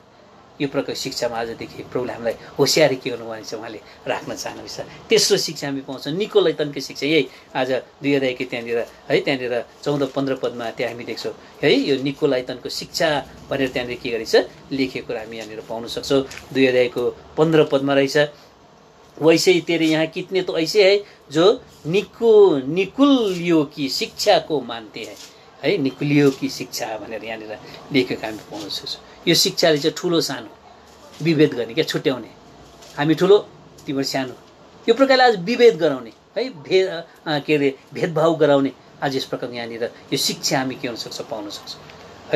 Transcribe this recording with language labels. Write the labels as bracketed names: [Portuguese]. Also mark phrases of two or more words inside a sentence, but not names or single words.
[Nepali] यो प्रकारको शिक्षामा आजदेखि प्रभुले हामीलाई होसियारी के गर्नुभएको छ, उहाँले राख्न चाहनुहुन्छ। तेस्रो शिक्षा हामी पाउँछौँ निकोलाइतनको शिक्षा, यही आज 2 अध्यायको त्यहाँनिर है, त्यहाँनिर 14-15 पदमा त्यहाँ हामी देख्छौँ है। यो निकोलाइतनको शिक्षा भनेर त्यहाँनिर के गरेछ लेखेको हामी यहाँनिर पाउन सक्छौँ। 2 अध्यायको 15 पदमा रहेछ, [Hindi] वैसे ही तेरे यहाँ कितने तो ऐसे है जो निकुलियों की शिक्षा को मानते हैं है। निकुलियों की शिक्षा [Nepali] भनेर यहाँनिर लेखेको हामी पाउन सक्छौँ। यो शिक्षाले चाहिँ ठुलो सानो विभेद गर्ने, क्या छुट्याउने, हामी ठुलो तिम्रो सानो, यो प्रकारले आज विभेद गराउने है, के अरे भेदभाव गराउने आज यस प्रकारको यहाँनिर यो शिक्षा हामी के हुन सक्छ, पाउन सक्छौँ है।